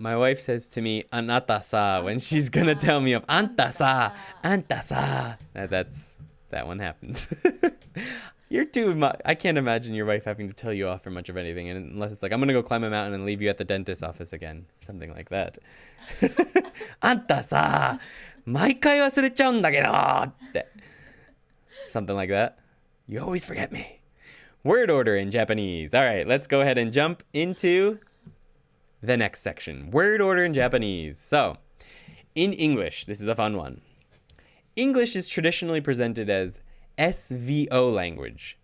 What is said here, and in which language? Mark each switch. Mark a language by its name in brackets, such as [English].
[English] My wife says to me, "Anata sa," when she's gonna tell me of [Japanese] "Anta sa, anta sa." [English] That one happens. You're too much. I can't imagine your wife having to tell you off for much of anything, and unless it's like, I'm gonna go climb a mountain and leave you at the dentist's office again, something like that. [Japanese] "Anta sa, 毎回忘れちゃうんだけど." [English] Something like that. You always forget me. Word order in Japanese. All right, let's go ahead and jump into the next section. Word order in Japanese. So, in English, this is a fun one. English is traditionally presented as SVO language.